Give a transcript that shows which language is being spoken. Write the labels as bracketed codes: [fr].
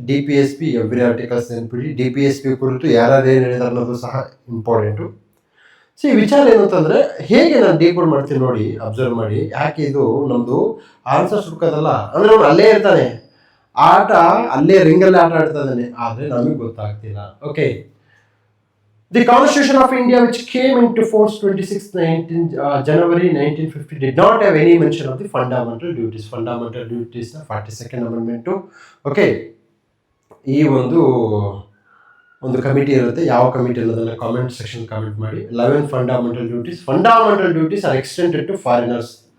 [kn] DPSP every articles ನೆನ್ಪಿಡಿ. DPSP ಕುರಿತು ಯಾರ್ಯಾರು ಏನು ಹೇಳಿದಾರೆ ಅನ್ನೋದು ಸಹ ಇಂಪಾರ್ಟೆಂಟು. ಸೊ ಈ ವಿಚಾರ ಏನು ಅಂತಂದರೆ, ಹೇಗೆ ನಾನು ಡೀಕೋಡ್ ಮಾಡ್ತೀನಿ ನೋಡಿ, ಅಬ್ಸರ್ವ್ ಮಾಡಿ. ಯಾಕೆ ಇದು ನಮ್ಮದು ಆನ್ಸರ್ಸ್ ಹುಡ್ಕೋದಲ್ಲ, ಅಂದರೆ ಅವನು ಅಲ್ಲೇ ಇರ್ತಾನೆ, ಆಟ ಅಲ್ಲೇ ರಿಂಗಲ್ಲೇ ಆಟ ಆಡ್ತಾ ಇದ್ದಾನೆ, ಆದರೆ ನಮಗೆ ಗೊತ್ತಾಗ್ತಿಲ್ಲ. [en] Okay, the Constitution of India, which came into force 26 January 1950, did not have any mention of the fundamental duties. Fundamental duties 42nd Amendment. [kn] Okay, ಈ ಒಂದು ಕಮಿಟಿ ಇರುತ್ತೆ. ಯಾವ ಕಮಿಟಿ ಅನ್ನೋದನ್ನು ಕಾಮೆಂಟ್ ಸೆಕ್ಷನ್ ಕಾಮೆಂಟ್ ಮಾಡಿ. [en] 11 fundamental duties are extended to foreigners.